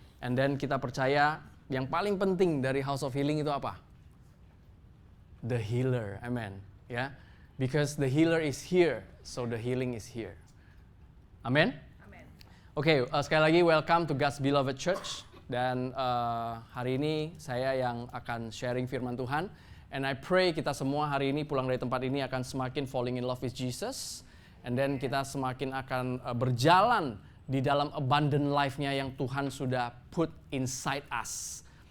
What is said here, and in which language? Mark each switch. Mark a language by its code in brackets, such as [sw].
[en] And then [id] kita percaya yang paling penting dari House of Healing itu apa? [en] The healer, amen. Ya, because the healer is here, so the healing is here. Amen. [id] Oke, sekali lagi [en] welcome to God's beloved church. [id] Dan hari ini saya yang akan sharing firman Tuhan. [en] And I pray [id] kita semua hari ini pulang dari tempat ini akan semakin [en] falling in love with Jesus. And then [id] kita semakin akan berjalan di dalam abundant life-nya yang Tuhan sudah [en] put inside us.